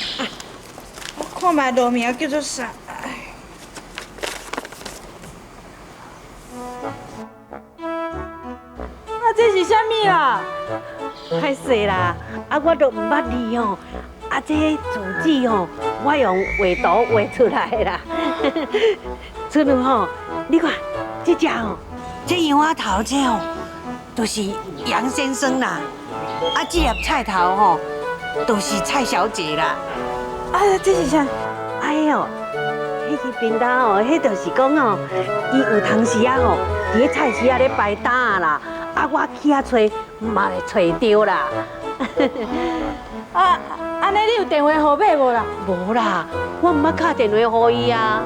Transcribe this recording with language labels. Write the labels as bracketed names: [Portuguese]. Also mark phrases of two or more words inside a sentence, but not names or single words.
[Min Nan Chinese] 我看卖路名叫做啥？这是啥物啦？歹势啦，我都毋捌字吼，这字迹吼，我用画图画出来的啦。春如吼，你看这只吼，这杨仔头这吼，就是杨先生啦。这粒菜头吼，都是蔡小姐啦。这是啥？哎呦，迄个便当吼，迄就是讲吼，伊有当时啊吼，伫咧菜市啊咧摆摊啦。我去遐找，嘛会找着啦。安尼你有电话号码无啦？无啦，我毋捌打电话予伊啊。